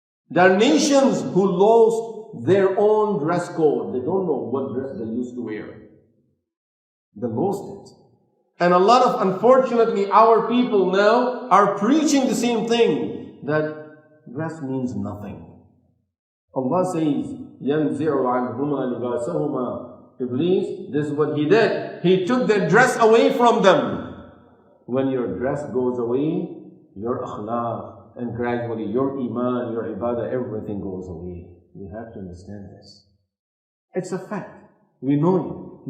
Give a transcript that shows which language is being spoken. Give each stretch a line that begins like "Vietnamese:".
English: There are nations who lost their own dress code. They don't know what dress they used to wear. They lost it. And a lot of, unfortunately, our people now are preaching the same thing, that dress means nothing. Allah says,
Arabic: يَنْزِعُ عَنْهُمَا لِبَاسَهُمَا.
English: Iblis, this is what he did. He took their dress away from them. When your dress goes away, your akhlaq, and gradually your iman, your ibadah, everything goes away. You have to understand this. It's a fact. We know it.